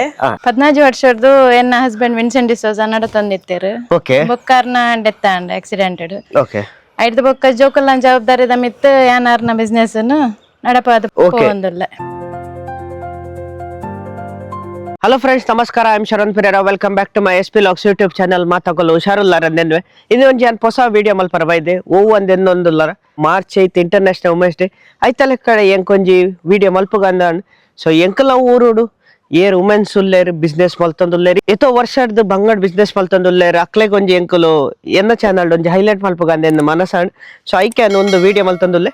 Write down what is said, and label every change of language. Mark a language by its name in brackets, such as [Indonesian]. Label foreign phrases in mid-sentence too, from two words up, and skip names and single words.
[Tulu] 14 ವರ್ಷದ್ದು ಎನ್ನ ಹಸ್ಬೆಂಡ್ ವಿನ್ಸೆಂಟ್ ಡಿಸೋಜ ನಡ ತಂದಿತ್ತೇರು ಬೊಕ್ಕಾರ್ನ [English] death and accidented [Tulu] ಐದು ಬೊಕ್ಕ ಜೋಕಲ್ನ ಜವಾಬ್ದಾರಿದ ಮಿತ್ತು ಯಾನಾರ್ನ ಬಿಸ್ನೆಸ್ ನಡಪಾದ ಒಂದಲ್ಲ. [English] hello friends, ನಮಸ್ಕಾರ. I am ಶರಣ್ ಪಿರೇರಾ. welcome back to my SP Vlogs YouTube channel. [Tulu] ಮಾತಾಗಲು ಹುಷಾರುಲ್ಲಾರಂದೆನ್ವೆ ಇದು ಒಂಜಿ ಅನ್ ಹೊಸ ವಿಡಿಯೋ ಮಲ್ಪರ ಬೈದೆ ಓವು ಒಂದೆನ್ನೊಂದುಲ್ಲಾರ ಮಾರ್ಚ್ 8 [English] International Women's Day [Tulu] ಐತಲೆ ಕಡೆ ಎಂಕೊಂಜಿ ವಿಡಿಯೋ ಮಲ್ಪುಗಂದಾಂಡ್ ಸೊ ಎಂಕಲ ಊರುಡು ಏರ್ ವುಮೆನ್ಸ್ ಉಲ್ಲೇರು ಬಿಸ್ನೆಸ್ ಮಲ್ತೊಂದುಲ್ಲೇರು ಎತ್ತೋ ವರ್ಷದ ಬಂಗಡ್ ಬಿಸ್ನೆಸ್ ಮಲ್ತೊಂದುಲ್ಲೇರು ಅಕ್ಲೆಗ್ ಒಂಜಿ ಎಂಕಲು ಎನ್ನ ಚಾನಲ್ ಒಂಜಿ ಹೈಲೈಟ್ ಮಲ್ಪುಗಂದೆಂದು ಮನಸ್ಸಾಂಡ್ ಸೊ ಐಕ್ಯಾನ್ ಒಂದು ವಿಡಿಯೋ ಮಲ್ತೊಂದುಲ್ಲೆ.